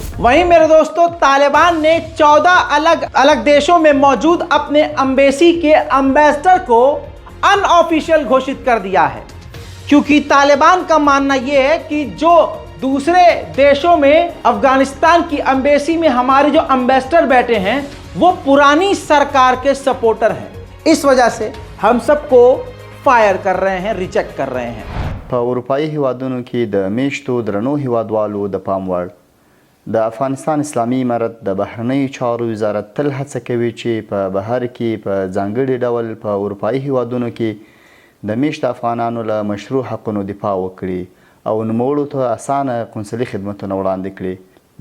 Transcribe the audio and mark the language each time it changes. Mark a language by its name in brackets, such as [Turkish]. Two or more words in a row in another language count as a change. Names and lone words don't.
[Hindi] वहीं मेरे दोस्तों, तालिबान ने 14 अलग अलग देशों में मौजूद अपने एम्बेसी के एम्बेसडर को अनऑफिशियल घोषित कर दिया है, क्योंकि तालिबान का मानना यह है कि जो दूसरे देशों में, अफगानिस्तान की एम्बेसी में हमारे जो एम्बेसडर बैठे हैं, वो पुरानी सरकार के सपोर्टर हैं। इस वजह से हम सबको फायर कर रहे हैं, रिजेक्ट कर रहे हैं। [Pashto] په اروپایي هیوادونو کې د میشتو درنو هیوادوالو د پام وړ د افغانستان اسلامي امارت د بهرنیو چارو وزارت تل هڅه کوي چې په بهر کې په ځانګړي ډول په اروپایي هیوادونو کې د میشت افغانانو له مشروع حقونو دفاع وکړي او نوموړو ته اسانه قونسلي خدمتونه وړاندې کړي.